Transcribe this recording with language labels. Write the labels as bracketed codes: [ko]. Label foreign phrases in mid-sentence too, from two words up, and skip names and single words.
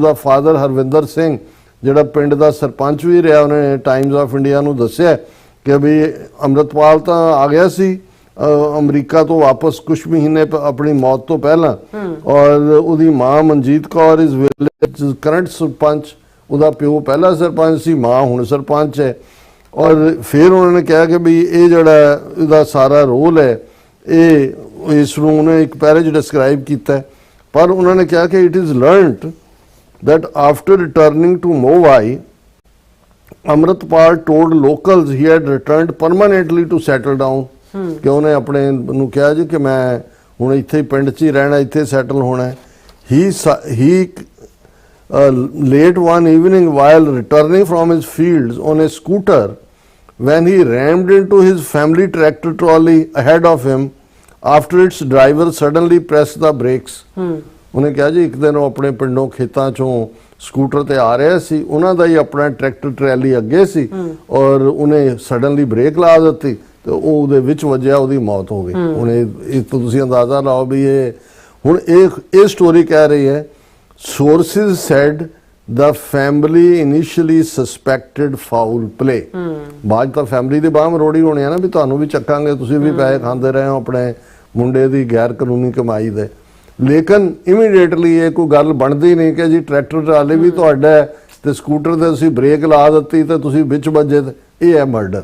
[pa] ਉਹਦਾ ਫਾਦਰ ਹਰਵਿੰਦਰ ਸਿੰਘ ਜਿਹੜਾ ਪਿੰਡ ਦਾ ਸਰਪੰਚ ਵੀ ਰਿਹਾ, ਉਹਨੇ ਟਾਈਮਜ਼ ਆਫ ਇੰਡੀਆ ਨੂੰ ਦੱਸਿਆ ਕਿ ਵੀ ਅੰਮ੍ਰਿਤਪਾਲ ਤਾਂ ਆ ਗਿਆ ਸੀ ਅਮਰੀਕਾ ਤੋਂ ਵਾਪਸ ਕੁਝ ਮਹੀਨੇ ਆਪਣੀ ਮੌਤ ਤੋਂ ਪਹਿਲਾਂ ਔਰ ਉਹਦੀ ਮਾਂ ਮਨਜੀਤ ਕੌਰ [en] is village current [pa] ਸਰਪੰਚ, ਉਹਦਾ ਪਿਓ ਪਹਿਲਾ ਸਰਪੰਚ ਸੀ, ਮਾਂ ਹੁਣ ਸਰਪੰਚ ਹੈ। ਔਰ ਫਿਰ ਉਹਨਾਂ ਨੇ ਕਿਹਾ ਕਿ ਵੀ ਇਹ ਜਿਹੜਾ ਇਹਦਾ ਸਾਰਾ ਰੋਲ ਹੈ ਇਹ ਇਸ ਨੂੰ ਉਹਨੇ ਇੱਕ ਪੈਰੇ 'ਚ ਡਿਸਕ੍ਰਾਈਬ ਕੀਤਾ ਪਰ ਉਹਨਾਂ ਨੇ ਕਿਹਾ ਕਿ [en] it is learned that after returning to Mowai, Amritpal told locals he had returned permanently to settle down. [pa] ਕਿ ਉਹਨੇ ਆਪਣੇ ਨੂੰ ਕਿਹਾ ਜੀ ਕਿ ਮੈਂ ਹੁਣ ਇੱਥੇ ਹੀ ਪਿੰਡ 'ਚ ਹੀ ਰਹਿਣਾ, ਇੱਥੇ ਸੈਟਲ ਹੋਣਾ। [en] He late one evening while returning from his fields on a scooter when he rammed into his family tractor trolley ahead of him after its driver suddenly pressed the brakes. [pa] ਉਹਨੇ ਕਿਹਾ ਜੀ ਇੱਕ ਦਿਨ ਉਹ ਆਪਣੇ ਪਿੰਡੋਂ ਖੇਤਾਂ ਚੋਂ ਸਕੂਟਰ ਤੇ ਆ ਰਿਹਾ ਸੀ, ਉਹਨਾਂ ਦਾ ਹੀ ਆਪਣਾ ਟਰੈਕਟਰ ਟਰੈਲੀ ਅੱਗੇ ਸੀ ਔਰ ਉਹਨੇ ਸਡਨਲੀ ਬ੍ਰੇਕ ਲਾ ਦਿੱਤੀ ਤੇ ਉਹ ਉਹਦੇ ਵਿੱਚ ਵੱਜਿਆ, ਉਹਦੀ ਮੌਤ ਹੋ ਗਈ। ਹੁਣ ਇਹ ਤੁਸੀਂ ਅੰਦਾਜ਼ਾ ਲਾਓ ਵੀ ਇਹ ਹੁਣ ਇਹ ਸਟੋਰੀ ਕਹਿ ਰਹੀ ਹੈ [en] sources said the family initially suspected foul play. [pa] ਬਾਅਦ ਤਾਂ ਫੈਮਿਲੀ ਦੇ ਬਾਹਰ ਰੋੜੀ ਹੋਣੀ ਆ ਨਾ ਵੀ ਤੁਹਾਨੂੰ ਵੀ ਚੱਕਾਂਗੇ, ਤੁਸੀਂ ਵੀ ਪੈਸੇ ਖਾਂਦੇ ਰਹੇ ਹੋ ਆਪਣੇ ਮੁੰਡੇ ਦੀ ਗੈਰ ਕਾਨੂੰਨੀ ਕਮਾਈ ਦੇ। ਲੇਕਿਨ ਇਮੀਡੀਏਟਲੀ ਇਹ ਕੋਈ ਗੱਲ ਬਣਦੀ ਨਹੀਂ ਕਿ ਜੀ ਟਰੈਕਟਰ ਟਰਾਲੀ ਵੀ ਤੁਹਾਡਾ ਤੇ ਸਕੂਟਰ ਤੇ ਤੁਸੀਂ ਬ੍ਰੇਕ ਲਾ ਦਿੱਤੀ ਤੇ ਤੁਸੀਂ ਵਿੱਚ ਵੱਜੇ, ਇਹ ਹੈ ਮਰਡਰ।